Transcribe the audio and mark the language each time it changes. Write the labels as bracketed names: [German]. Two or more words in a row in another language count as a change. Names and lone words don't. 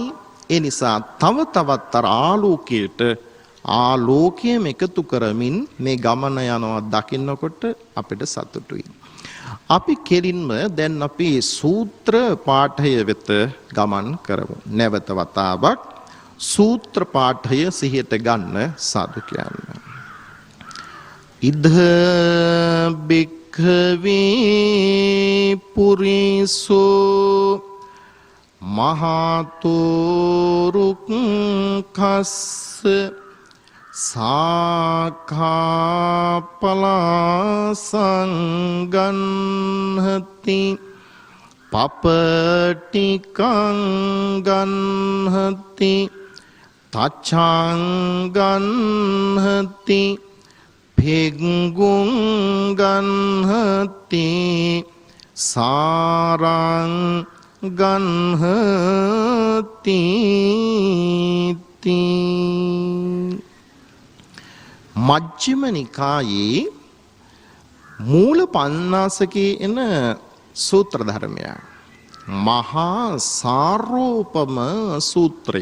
[Sinhala] ඒ නිසා තව තවත් ආලෝකයෙන් එකතු කරමින් මේ ගමන යනවා දකින්නකොට අපිට සතුටුයි. අපි කෙලින්ම දැන් අපි සූත්‍ර පාඨය වෙත ගමන් කරමු. නැවත වතාවක් සූත්‍ර පාඨය සිහියට ගන්න සාදු කියන්න. [Pali] ඉද බික් භික්ඛවේ පුරිසෝ මහතුරුක්ඛස්ස සාඛාපලසංගන්හති පපටිකං ගන්හති තච්ඡං ගන්හති භිග්ගුං ගන්හති සාරං ගන්හති [Sinhala] මජ්ක්‍ධිම නිකායේ මූල පඤ්ඤාසකේ එන සූත්‍ර ධර්මය මහා සාරෝපම සූත්‍රය.